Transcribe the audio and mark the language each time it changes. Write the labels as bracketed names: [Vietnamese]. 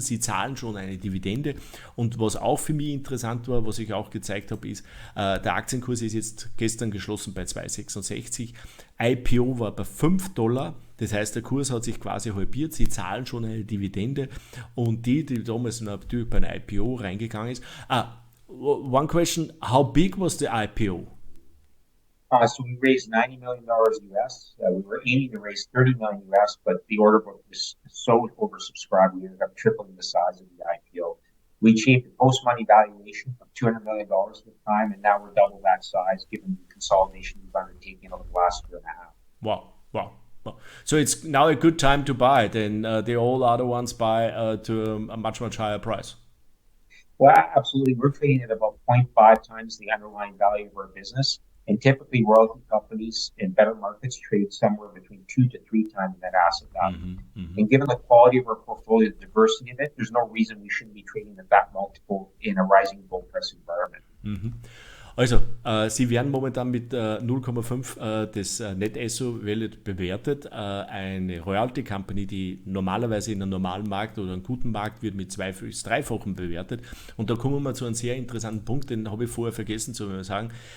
[German] Sie zahlen schon eine Dividende und was auch für mich interessant war, was ich auch gezeigt habe, ist, der Aktienkurs ist jetzt gestern geschlossen bei 2,66. IPO war bei $5. Das heißt, der Kurs hat sich quasi halbiert, sie zahlen schon eine Dividende und die damals natürlich bei einer IPO reingegangen ist. [English] One question, how big was the IPO? So we raised $90 million US. We were aiming to raise $30 million US, but the order book was so oversubscribed, we ended up tripling the size of the IPO. We achieved a post-money valuation of $200 million at the time, and now we're double that size given the consolidation we've undertaken over the last year and a half. Wow. So it's now a good time to buy, then the all other ones buy to a much higher price. Well, absolutely. We're trading at about 0.5 times the underlying value of our business. And typically, royalty companies in better markets trade somewhere between 2 to 3 times net asset value. And given the quality of our portfolio, the diversity of it, there's no reason we shouldn't be trading at that multiple in a rising gold price environment. [German] Also, sie werden momentan mit 0,5 des Net Asset Value bewertet. Eine Royalty Company, die normalerweise in einem normalen Markt oder einem guten Markt wird mit 2- bis 3-fachen bewertet. Und da kommen wir zu einem sehr interessanten Punkt, den habe ich vorher vergessen zu sagen.